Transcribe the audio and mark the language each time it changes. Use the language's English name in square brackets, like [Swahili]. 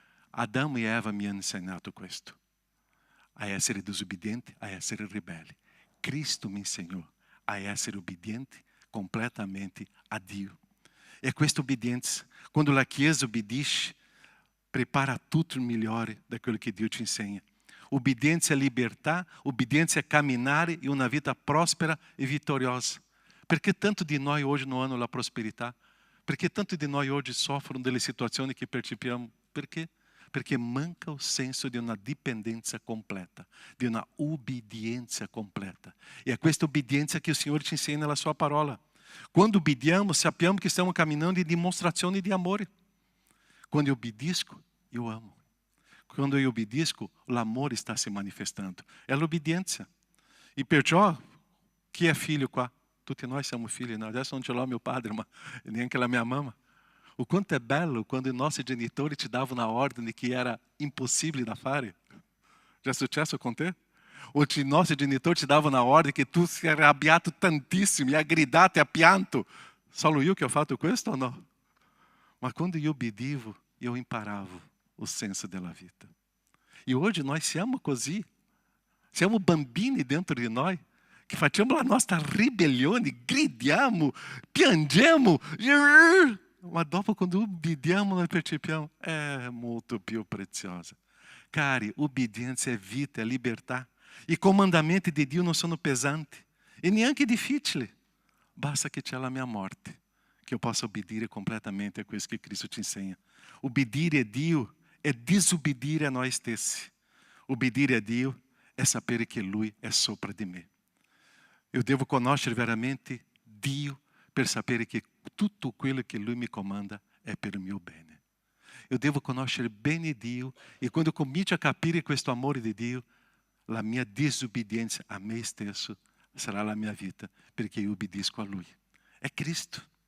[Italian] Adamo e Eva mi hanno insegnato questo, a essere disobbedienti, a essere ribelli. Cristo mi insegnò a essere obbediente completamente a Dio. E questa obbedienza, quando la Chiesa obbedisce, prepara tutto il migliore daquilo che Dio ci insegna. [Portuguese] Obbediência é libertar, obbediência é caminhar em uma vida próspera e vitoriosa. Por que tanto de nós hoje não [Italian] hanno la prosperità? [Portuguese] Por que tanto de nós hoje [Italian] sofrono delle situazioni che percepiamo? [Portuguese] Per quê? [Italian] Perché manca o senso di una dipendenza completa, di una obbedienza completa. E é questa obbedienza che il Signore ci insegna nella sua parola. Quando obbediamo, sappiamo che stiamo camminando in dimostrazione di amore. [Portuguese] Quando eu obbedisco, eu amo. Quando eu obbedisco, [Italian] l'amore [Portuguese] está se manifestando. [Italian] É l'obbedienza. E perciò, chi è figlio qua? Tutti noi siamo figli, no? Adesso non ce l'ho mio padre, ma neanche la mia mamma. O quanto é bello quando i nostri genitori ti davano una ordine che era impossibile da fare. [Portuguese] Já é [Italian] successo con te? O i nostri genitori ti davano una ordine che tu sei arrabbiato tantissimo, e hai gridato e hai pianto. Solo io che ho fatto questo o no? Ma quando io obbedivo, io imparavo o senso della vita. [Portuguese] E hoje nós [Italian] siamo così. Siamo bambini dentro di noi, che facciamo la nostra ribellione, gridiamo, piangiamo. Ma dopo quando obbediamo, noi percepiamo, è molto più preziosa. Cari, obbedienza è vita, è libertà. I comandamenti di Dio non sono pesanti e neanche difficili. Basta che c'è la mia morte, che io possa obbedire completamente a questo che Cristo ci insegna. Obbedire a Dio [Portuguese] é disobbedire a nós [Italian] stessi. Obbedire a Dio é sapere che Lui è sopra di me. [Portuguese] Eu devo [Italian] conoscere veramente Dio per sapere che tutto quello che Lui mi comanda è per il mio bene. [Portuguese] Eu devo [Italian] conoscere bene Dio e quando eu comincio a capire questo amore di Dio, la mia disobbedienza a me stesso sarà la mia vita, perché io obbedisco a Lui. È Cristo.